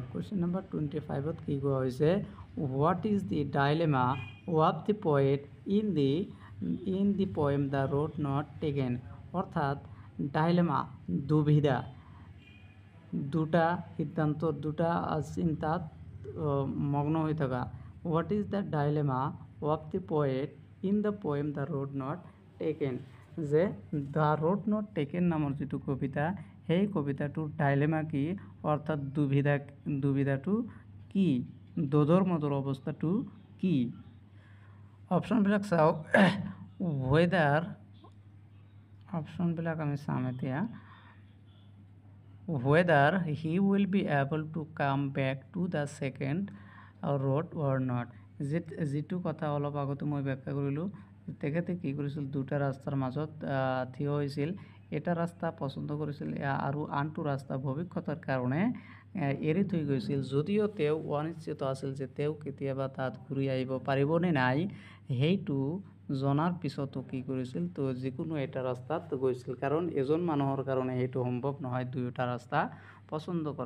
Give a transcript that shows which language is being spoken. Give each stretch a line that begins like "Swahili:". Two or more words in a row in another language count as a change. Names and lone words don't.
English: question number
Assamese: 25ত কি কোৱা হৈছে
English: What is the dilemma of the poet in the poem The Road Not Taken,
Assamese: অৰ্থাৎ ডাইলেমা দুবিধা, দুটা সিদ্ধান্তৰ দুটা চিন্তাত মগ্ন হৈ থকা।
English: What is the dilemma of the poet in the poem The Road Not Taken,
Assamese: যে দ্য ৰোড নট টেকেন নামৰ যিটো কবিতা সেই কবিতাটোৰ ডাইলেমা কি, অৰ্থাৎ দুবিধাটো কি, দোধৰ অৱস্থাটো কি। অপশ্যনবিলাক চাওক, অপশ্যনবিলাক আমি চাম এতিয়া।
English: whether he will be able to come back to the second road or not,
Assamese: যিটো কথা অলপ আগতে মই ব্যাখ্যা কৰিলোঁ, তেখেতে কি কৰিছিল, দুটা ৰাস্তাৰ মাজত থিয় হৈছিল, এটা ৰাস্তা পচন্দ কৰিছিল আৰু আনটো ৰাস্তা ভৱিষ্যতৰ কাৰণে এৰি থৈ গৈছিল। যদিও তেওঁ অনিশ্চিত আছিল যে তেওঁ কেতিয়াবা তাত ঘূৰি আহিব পাৰিবনে নাই, সেইটো জনাৰ পিছতো কি কৰিছিল, তো যিকোনো এটা ৰাস্তাত গৈছিল, কাৰণ এজন মানুহৰ কাৰণে সেইটো সম্ভৱ নহয় দুয়োটা ৰাস্তা পচন্দ কৰা।